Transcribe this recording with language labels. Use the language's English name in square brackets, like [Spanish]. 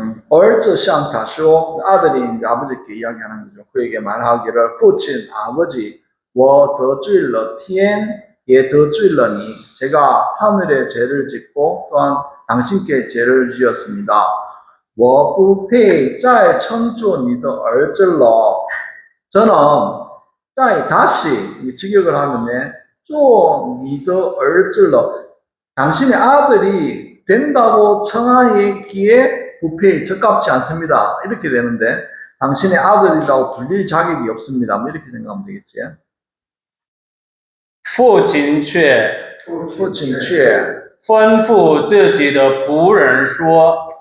[Chinese] 儿子向他说, [Korean] 아들이 이제 아버지께 이야기하는 거죠. 그에게 말하기를, [Chinese] 父亲, 아버지, 我得罪了天, 也得罪了你. [Korean] 제가 하늘에 죄를 짓고 또한 당신께 죄를 지었습니다. [Chinese] 我不配再称作你的儿子了. [Korean] 저는 다시 직역을 하면 [Chinese] 做你的儿子了. [Korean] 당신의 아들이 된다고 청하기에 부패 적합치 않습니다. 이렇게 되는데, 당신의 아들이라고 불릴 자격이 없습니다. 뭐 이렇게 생각하면 되겠지. [Chinese] 父亲却吩咐自己的仆人说，